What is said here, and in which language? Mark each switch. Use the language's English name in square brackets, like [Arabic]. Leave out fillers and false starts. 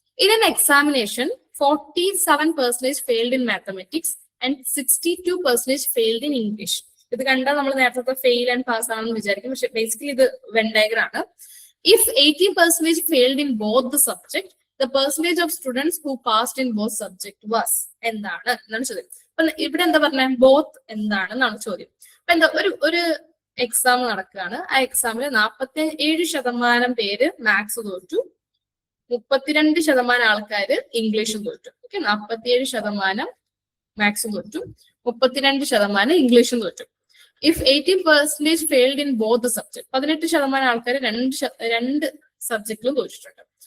[English] In an examination 47% failed in mathematics and 62% failed in English. [Malayalam] ഇത് കണ്ടാൽ നമ്മൾ നേരത്തെ ഫെയിൽ ആൻഡ് പാസ് ആണെന്ന് വിചാരിക്കും. പക്ഷെ ബേസിക്കലി ഇത് വെൻ ഡയഗ്രം ആണ്. [English] If 80% failed in both the subject, the percentage of students who passed in both subject was [Malayalam] എന്താണ് എന്നാണ് ചോദ്യം. അപ്പൊ ഇവിടെ എന്താ പറഞ്ഞ? ബോത്ത് എന്താണെന്നാണ് ചോദ്യം. അപ്പൊ എന്താ ഒരു എക്സാം നടക്കുകയാണ്. ആ എക്സാമിൽ 47% പേര് മാത്സ് തോറ്റു, 32% ആൾക്കാര് ഇംഗ്ലീഷും തോറ്റു. ഓക്കെ, 47% മാത്സും തോറ്റു, 32% ഇംഗ്ലീഷും തോറ്റു. [English] if 80% failed in both subject, [Malayalam] 18% ആൾക്കാർ രണ്ട് സബ്ജക്റ്റിലും തോറ്റിട്ടുണ്ട്.